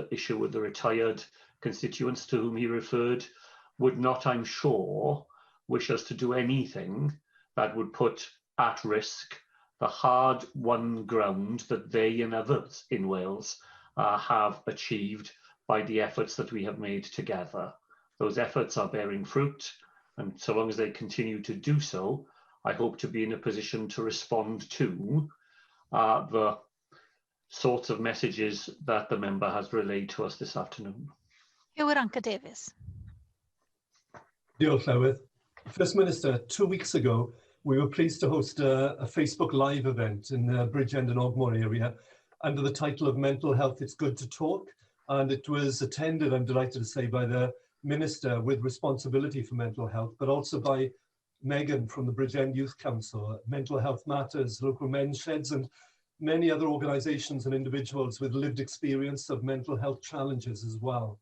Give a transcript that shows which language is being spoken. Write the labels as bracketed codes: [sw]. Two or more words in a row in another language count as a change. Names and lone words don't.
[en] Isherwood, the retired constituents to whom he referred, would not, I'm sure, wish us to do anything that would put at risk the hard-won ground that they and others in Wales have achieved by the efforts that we have made together. Those efforts are bearing fruit, and so long as they continue to do so, I hope to be in a position to respond to the sorts of messages that the member has relayed to us this afternoon. Davies. [cy] Diolch, Llywydd. [en] First Minister, 2 weeks ago, we were pleased to host a Facebook Live event in the Bridgend and Ogmore area under the title of Mental Health, It's Good to Talk. And it was attended, I'm delighted to say, by the Minister with responsibility for mental health, but also by Megan from the Bridgend Youth Council, Mental Health Matters, Local Men's Sheds, and many other organisations and individuals with lived experience of mental health challenges as well.